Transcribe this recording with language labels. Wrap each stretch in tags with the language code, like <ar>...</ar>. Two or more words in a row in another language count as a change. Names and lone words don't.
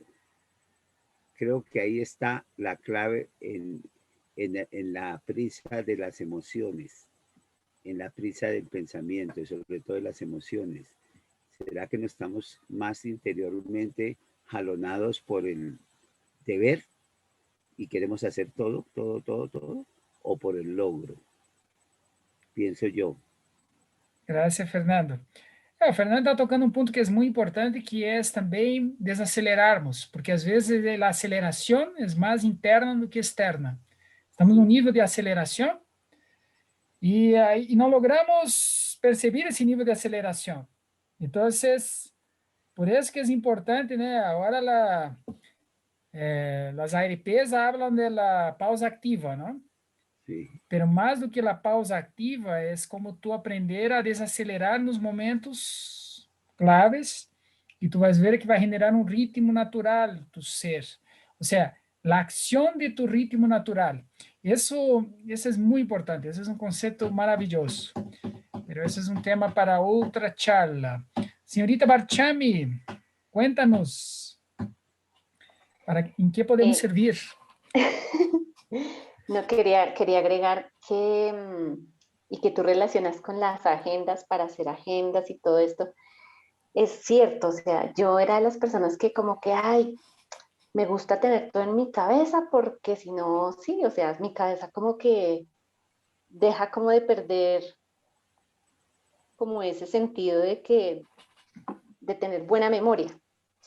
<es>Creo que ahí está la clave en la prisa de las emociones, en la prisa del pensamiento y sobre todo de las emociones. ¿Será que no estamos más interiormente jalonados por el deber y queremos hacer todo, todo, todo, todo? ¿O por el logro? Pienso yo. Gracias, Fernando.</es> <pt>O Fernando está tocando um ponto que é muito importante, que é também desacelerarmos, porque às vezes a aceleração é mais interna do que externa. Estamos num nível de aceleração e não logramos perceber esse nível de aceleração. Então, por isso que é importante, né? Agora as ARPs falam da pausa ativa, não?</pt> <es>Sí.</es> <pt>Pero mais do que a pausa ativa, é como tu aprender a desacelerar nos momentos claves e tu vais ver que vai generar um ritmo natural do ser. Ou seja, a ação de tu ritmo natural. Isso é muito importante, esse é um conceito maravilhoso. Mas esse é um tema para outra charla. Senhorita Barchami,</pt> <es>cuéntanos, ¿en qué podemos servir? No, quería agregar que, y que tú relacionas con las agendas para hacer agendas y todo esto. Es cierto, o sea, yo era de las personas que como que, ay, me gusta tener todo en mi cabeza porque si no, sí, o sea, mi cabeza como que deja como de perder como ese sentido de tener buena memoria, ¿sí?</es>